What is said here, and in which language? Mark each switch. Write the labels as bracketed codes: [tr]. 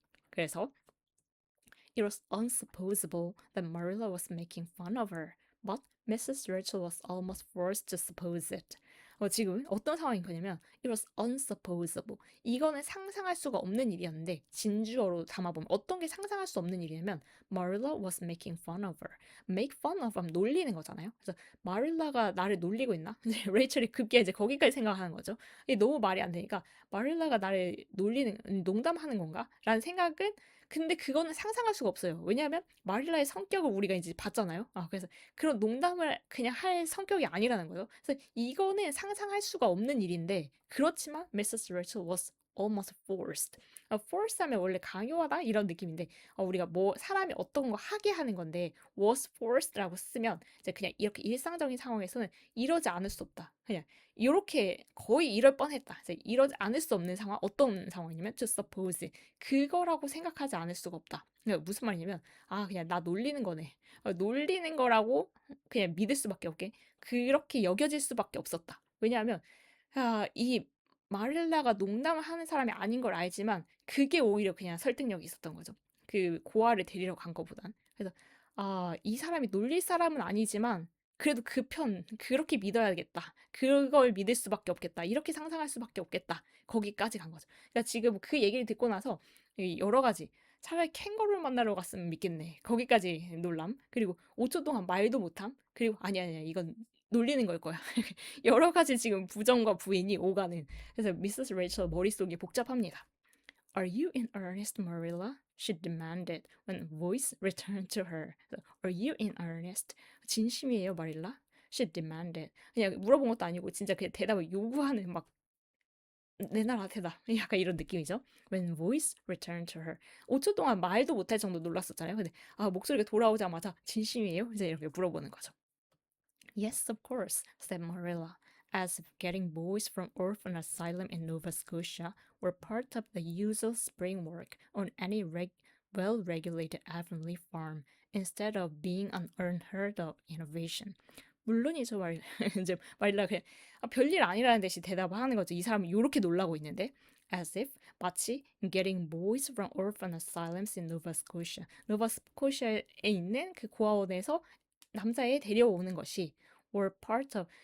[en] 그래서 It was unsupposable that Marilla was making fun of her, but Mrs. Rachel was almost forced to suppose it. [ko] 지금 어떤 상황인 거냐면 [en] It was unsupposable. [ko] 이거는 상상할 수가 없는 일이었는데 진주어로 담아보면 어떤 게 상상할 수 없는 일이냐면 [en] Marilla was making fun of her. [ko] Make fun of 하면 놀리는 거잖아요. 그래서 마릴라가 나를 놀리고 있나? 레이첼이 급기야 이제 거기까지 생각하는 거죠. 이게 너무 말이 안 되니까 마릴라가 나를 농담하는 건가? 라는 생각은 근데 그거는 상상할 수가 없어요. 왜냐하면 마릴라의 성격을 우리가 이제 봤잖아요. 그래서 그런 농담을 그냥 할 성격이 아니라는 거예요. 그래서 이거는 상상할 수가 없는 일인데 그렇지만 Mrs. [en] Rachel was almost forced. [ko] forced 하면 원래 강요하다 이런 느낌인데 우리가 뭐 사람이 어떤 거 하게 하는 건데 was forced라고 쓰면 이제 그냥 이렇게 일상적인 상황에서는 이러지 않을 수 없다. 그냥 이렇게 거의 이럴 뻔했다. 이제 이러지 않을 수 없는 상황 어떤 상황이냐면 to suppose 그거라고 생각하지 않을 수가 없다. 그러니까 무슨 말이냐면 그냥 나 놀리는 거네. 놀리는 거라고 그냥 믿을 수밖에 없게 그렇게 여겨질 수밖에 없었다. 왜냐하면 이 마릴라가 농담을 하는 사람이 아닌 걸 알지만 그게 오히려 그냥 설득력이 있었던 거죠. 그 고아를 데리러 간 거보단. 그래서 이 사람이 놀릴 사람은 아니지만 그래도 그 편 그렇게 믿어야겠다. 그걸 믿을 수밖에 없겠다. 이렇게 상상할 수밖에 없겠다. 거기까지 간 거죠. 그러니까 지금 그 얘기를 듣고 나서 여러 가지 차라리 캥거루를 만나러 갔으면 믿겠네. 거기까지 놀람. 그리고 5초 동안 말도 못함. 그리고 아니야 이건 놀리는 걸 거야. 여러 가지 지금 부정과 부인이 오가는. 그래서 미세스 레이첼 머릿속이 복잡합니다. [en] Are you in earnest, Marilla? She demanded when voice returned to her. Are you in earnest? [ko] 진심이에요, 마릴라? [en] She demanded. [ko] 그냥 물어본 것도 아니고 진짜 그냥 대답을 요구하는 막 내놔라 대답. 약간 이런 느낌이죠. [en] When voice returned to her. [ko] 5초 동안 말도 못할 정도 놀랐었잖아요. 근데 목소리가 돌아오자마자 진심이에요? 이제 이렇게 물어보는 거죠. [en] Yes, of course, said Marilla, as if getting boys from orphan asylum in Nova Scotia were part of the usual spring work on any well-regulated Avonlea farm, instead of being an unheard of innovation. [ko] 물론이죠, 이제 마릴라 그냥 별일 아니라는 듯이 대답을 하는 거죠. 이 사람은 이렇게 놀라고 있는데. [en] As if 마치 getting boys from orphan asylums in Nova Scotia. [ko] 노바 스코시아에 있는 그 고아원에서 남자애 데려오는 것이 were part of.